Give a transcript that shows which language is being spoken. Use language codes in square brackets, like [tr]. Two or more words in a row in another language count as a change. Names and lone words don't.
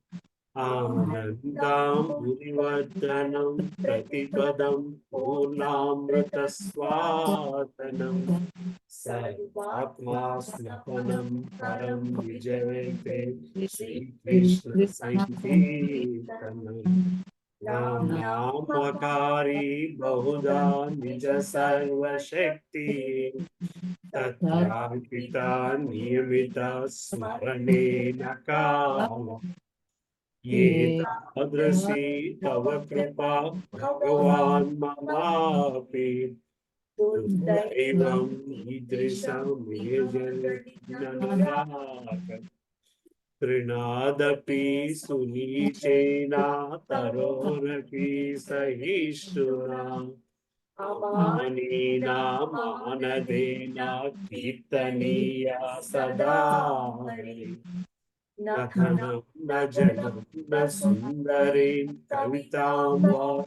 [sa] ఆనందాంబురివర్ధనం ప్రతిపదం పూర్ణామృత స్వాతనం సర్వాత్మా స్నపనం పరం విజయతే శ్రీకృష్ణ సంకీర్తనం నామకారి బహుదా నిజ సర్వశక్తి తత్రార్పిత నియమిత స్మరణేన కామ ये तादृशी तव कृपा भगवान् ममापि दुर्दैवं ईदृशं मे जन्मनाक तृणादपि सुनीचेना तरोरपि सहिष्णुना अमानिना मानदेना कीर्तनीया सदा नथनं न जनं न सुन्दरीं कवितां वा